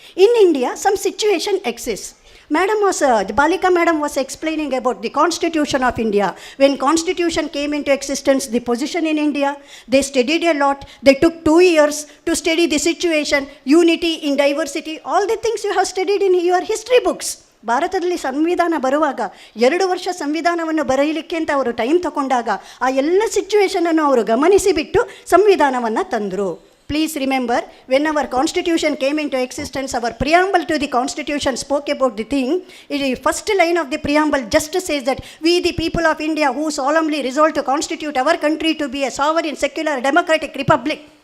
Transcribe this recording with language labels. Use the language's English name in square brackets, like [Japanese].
[English] In India, some situation exists. The Balika madam was explaining about the Constitution of India. When Constitution came into existence, the position in India, they studied a lot. They took 2 years to study the situation, unity in diversity, all the things you have studied in your history books. [Kannada] ಭಾರತದಲ್ಲಿ ಸಂವಿಧಾನ ಬರುವಾಗ 2 ವರ್ಷ ಸಂವಿಧಾನವನ್ನು ಬರೆಯಲಿಕ್ಕೆ ಅಂತ ಅವರು time ತಗೊಂಡಾಗ ಆ ಎಲ್ಲ ಸಿಚುವೇಶನನ್ನು ಅವರು ಗಮನಿಸಿಬಿಟ್ಟು ಸಂವಿಧಾನವನ್ನು ತಂದರು. [English] Please remember, when our constitution came into existence, our preamble to the constitution spoke about the thing. The first line of the preamble just says that we the people of India who solemnly resolve to constitute our country to be a sovereign, secular, democratic republic.